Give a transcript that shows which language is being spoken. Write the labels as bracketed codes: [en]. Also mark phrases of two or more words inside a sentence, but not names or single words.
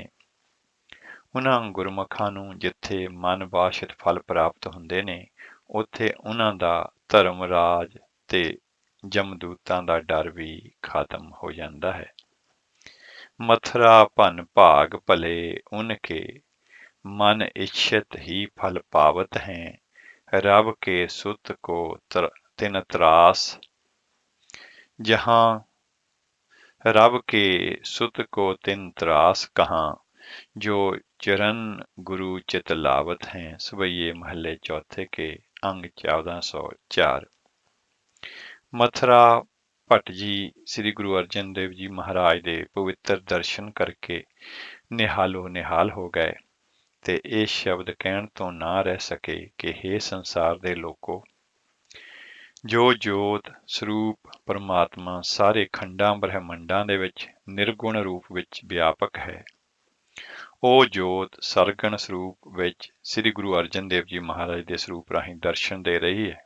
[pa] ਉਹਨਾਂ ਗੁਰਮੁਖਾਂ ਨੂੰ ਜਿੱਥੇ ਮਨ ਬਾਸ਼ਿਤ ਫਲ ਪ੍ਰਾਪਤ ਹੁੰਦੇ ਨੇ ਉੱਥੇ ਉਹਨਾਂ ਦਾ ਧਰਮ ਰਾਜ ਤੇ ਜਮਦੂਤਾਂ ਦਾ ਡਰ ਵੀ ਖਤਮ ਹੋ ਜਾਂਦਾ ਹੈ। [bra] ਮਥੁਰਾ ਭਨ ਭਾਗ ਭਲੇ ਉਨਕੇ मन इच्छित ही फल पावत हैं रब के सुत को तिन त्रास। जहाँ रब के सुत को तिन त्रास कहाँ जो चरण गुरु चित लावत हैं। [pa] ਸਵੈਯੇ ਮਹਲੇ ਚੌਥੇ ਕੇ ਅੰਗ 1404। ਮਥੁਰਾ ਭੱਟ ਜੀ ਸ੍ਰੀ ਗੁਰੂ ਅਰਜਨ ਦੇਵ ਜੀ ਮਹਾਰਾਜ ਦੇ ਪਵਿੱਤਰ ਦਰਸ਼ਨ ਕਰਕੇ ਨਿਹਾਲੋ ਨਿਹਾਲ ਹੋ ਗਏ ਤੇ ਇਹ ਸ਼ਬਦ ਕਹਿਣ ਤੋਂ ਨਾ ਰਹਿ ਸਕੇ ਕਿ ਹੇ ਸੰਸਾਰ ਦੇ ਲੋਕੋ, ਜੋ ਜੋਤ ਸਰੂਪ ਪਰਮਾਤਮਾ ਸਾਰੇ ਖੰਡਾਂ ਬ੍ਰਹਿਮੰਡਾਂ ਦੇ ਵਿੱਚ ਨਿਰਗੁਣ ਰੂਪ ਵਿੱਚ ਵਿਆਪਕ ਹੈ, ਉਹ ਜੋਤ ਸਰਗਣ ਸਰੂਪ ਵਿੱਚ ਸ੍ਰੀ ਗੁਰੂ ਅਰਜਨ ਦੇਵ ਜੀ ਮਹਾਰਾਜ ਦੇ ਸਰੂਪ ਰਾਹੀਂ ਦਰਸ਼ਨ ਦੇ ਰਹੀ ਹੈ।